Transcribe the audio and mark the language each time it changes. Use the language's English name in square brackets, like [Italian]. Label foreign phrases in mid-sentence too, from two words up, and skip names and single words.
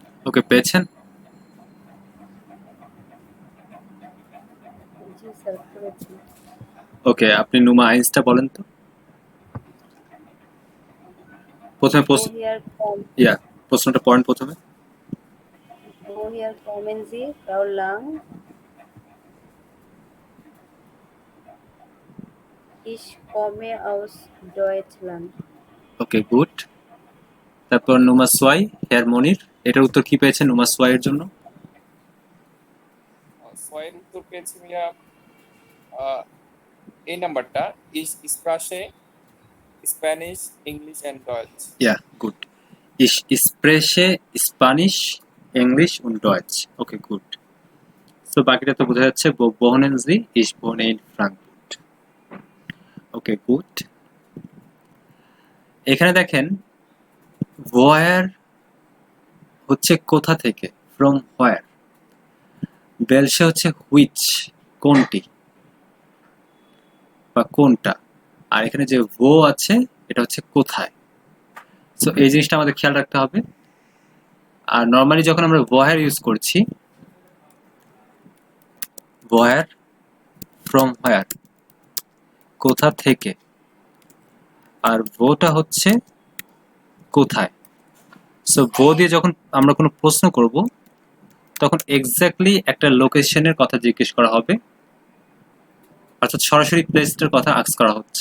[Bangla] ওকে, পেয়েছেন? জি স্যার, করেছি। ওকে, আপনি নুমা আইন্সটা বলেন তো। প্রথমে [German] Woher kommen, [Bangla] ইয়া প্রশ্নটা পড়েন প্রথমে। [German] woher kommen Sie, Frau Lang? Ich komme aus Deutschland. [Bangla] ওকে, গুড। তারপর নুমা সোয়াই, হেয়ার মনির, এটার উত্তর কি পেয়েছেন নুমা সোয়াই এর জন্য? সোয়ের উত্তর পেয়েছি মিয়া এই নাম্বারটা, [German] ich spreche Spanisch Englisch and Deutsch. ইয়া, গুড। Ich spreche Spanish, English und Deutsch. [Bangla] ওকে, গুড। সো বাকিটা তো বোঝা যাচ্ছে। [German] wohnen Sie? Ich wohne in Frankfurt. [Bangla] ওকে, গুড। এখানে দেখেন woher হচ্ছে কোথা থেকে, [English] from where। [Bangla] welche হচ্ছে which, কোনটি বা কোনটা। আর এখানে যে wo আছে এটা হচ্ছে কোথায়। সো এই জিনিসটা আমাদের খেয়াল রাখতে হবে। আর নরমালি যখন আমরা woher ইউজ করছি, [German] woher, [English] from where, [Bangla] কোথা থেকে, আর woটা হচ্ছে কোথায়। সো wo দিয়ে যখন আমরা কোনো প্রশ্ন করব তখন এক্স্যাক্টলি একটা লোকেশনের কথা জিজ্ঞেস করা হবে, অর্থাৎ সরাসরি প্লেসটার কথা আস্ক করা হচ্ছে।